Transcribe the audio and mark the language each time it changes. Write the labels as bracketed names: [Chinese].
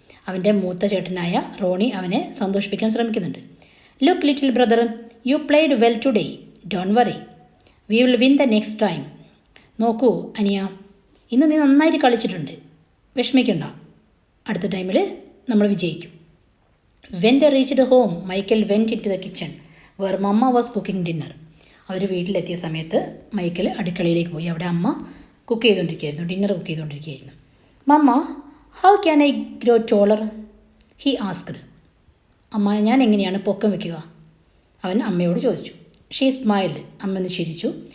[Malayalam] അവൻ്റെ മൂത്ത ചേട്ടനായ റോണി അവനെ സന്തോഷിപ്പിക്കാൻ ശ്രമിക്കുന്നുണ്ട്. [English] Look little brother, you played well today, don't worry, we will win the next time. [Malayalam] നോക്കൂ അനിയ, ഇന്ന് നീ നന്നായിട്ട് കളിച്ചിട്ടുണ്ട്, വിഷമിക്കണ്ട, അടുത്ത ടൈമിൽ നമ്മൾ വിജയിക്കും. [English] When they reached home, Michael went into the kitchen where Mama was cooking dinner. [Malayalam] അവർ വീട്ടിലെത്തിയ സമയത്ത് മൈക്കൽ അടുക്കളയിലേക്ക് പോയി. അവിടെ അമ്മ cook ചെയ്തുകൊണ്ടിരിക്കുകയായിരുന്നു, dinner cook ചെയ്തുകൊണ്ടിരിക്കുകയായിരുന്നു. [English] Mamma, how can I grow taller? He asked. [Malayalam] അമ്മ, ഞാൻ എങ്ങനെയാണ് പൊക്കം വയ്ക്കുക? അവൻ അമ്മയോട് ചോദിച്ചു. [English] She smiled. [Malayalam] അമ്മ ഒന്ന് ചിരിച്ചു.